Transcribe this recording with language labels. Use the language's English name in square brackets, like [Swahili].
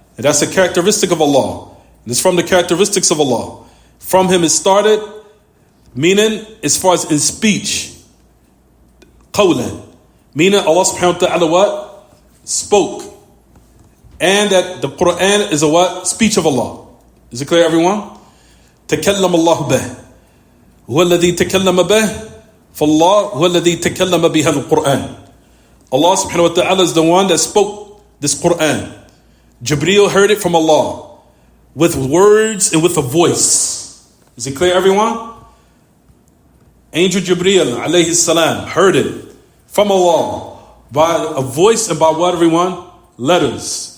[English] And that's a characteristic of Allah. And it's from the characteristics of Allah. From Him it started, meaning as far as in speech, qawlan, meaning Allah subhanahu wa ta'ala what? Spoke. And that the Quran is a what? Speech of Allah. Is it clear, everyone? [Arabic] تَكَلَّمَ اللَّهُ بَهِ هو الذي تكلم به فالله هو الذي تكلم بهذا القرآن. [English] Allah subhanahu wa ta'ala is the one that spoke this Quran. Jibreel heard it from Allah with words and with a voice. Is it clear, everyone? Angel Jibreel alayhi salam heard it from Allah by a voice and by what, everyone? Letters.